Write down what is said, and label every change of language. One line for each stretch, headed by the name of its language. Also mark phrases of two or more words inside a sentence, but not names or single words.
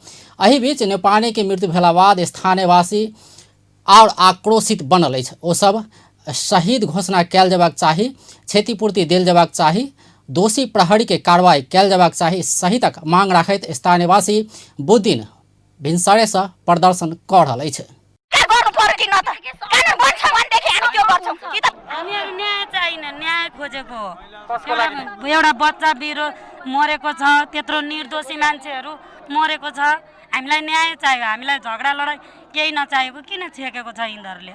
Maithili: एहि बीच नेपाने के मृत्यु भेला बाद स्थानीयवासी और आक्रोशित बनल अछि। ओ सब शहीद घोषणा कयल जेबाक चाही, क्षतिपूर्ति देल जेबाक चाही, दोषी प्रहरी के कार्रवाई कयल जेबाक चाही सहितक मांग राखैत स्थानीयवासी बुध दिन भिनसरे से प्रदर्शन कऽ रहल अछि।
Nepali: न्याय खोजेको एउटा बच्चा बिरो मरेको छ, त्यत्रो निर्दोषी मान्छेहरू मरेको छ। हामीलाई न्याय चाहियो, हामीलाई झगडा लडाई केही नचाहेको किन छेकेको छ यिनीहरूले?